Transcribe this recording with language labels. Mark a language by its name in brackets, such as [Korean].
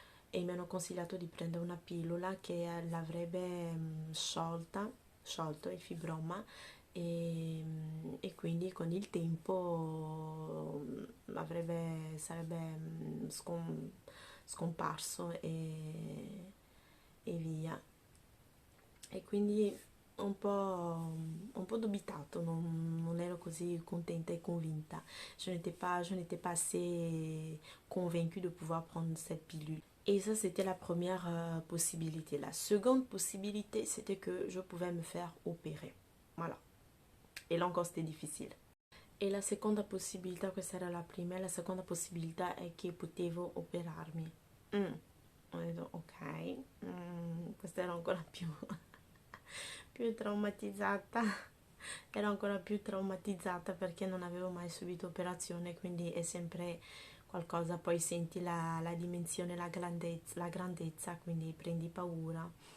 [Italian] E mi hanno consigliato di prendere una pillola che l'avrebbe sciolto il fibroma e quindi con il tempo sarebbe scomparso e via. E quindi un po' dubitato, non ero così contenta et convinta. [French] Je n'étais pas assez convaincue de pouvoir prendre cette pilule. Et ça, c'était la première possibilité. La seconde possibilité, c'était que je pouvais me faire opérer. Voilà. E là encore, c'était difficile. [Italian] E la seconda possibilità, questa era la prima, e la seconda possibilità è che potevo operarmi. Ho detto, ok, questa era ancora più traumatizzata. Ero ancora più traumatizzata perché non avevo mai subito operazione, quindi è sempre qualcosa, poi senti la dimensione, la grandezza, quindi prendi paura.